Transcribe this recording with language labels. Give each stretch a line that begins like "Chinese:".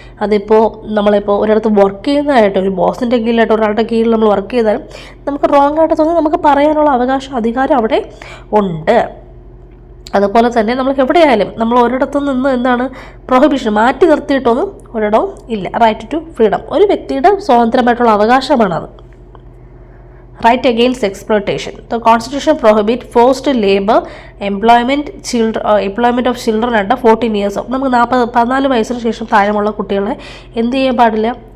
Malayalam: അതിപ്പോൾ നമ്മളിപ്പോൾ ഒരിടത്ത് വർക്ക് ചെയ്യുന്നതായിട്ട്, ഒരു ബോസിൻ്റെ കീഴിലായിട്ട് ഒരാളുടെ കീഴിൽ നമ്മൾ വർക്ക് ചെയ്താലും നമുക്ക് റോങ് ആയിട്ട് തോന്നി നമുക്ക് പറയാനുള്ള അവകാശം, അധികാരം അവിടെ ഉണ്ട്. അതുപോലെ തന്നെ നമുക്ക് എവിടെയായാലും നമ്മൾ ഒരിടത്തു നിന്ന് എന്താണ് പ്രൊഹിബിഷൻ മാറ്റി നിർത്തിയിട്ടൊന്നും ഒരിടവും ഇല്ല. റൈറ്റ് ടു ഫ്രീഡം ഒരു വ്യക്തിയുടെ സ്വതന്ത്രമായിട്ടുള്ള അവകാശമാണത്.
English: Right against exploitation. The Constitution prohibits forced labor, employment of children under 14 years old.
Malayalam: നമുക്ക് 14 വയസ്സിന് ശേഷം താഴെയുള്ള കുട്ടികളെ എന്ത് ചെയ്യാൻ പാടില്ല?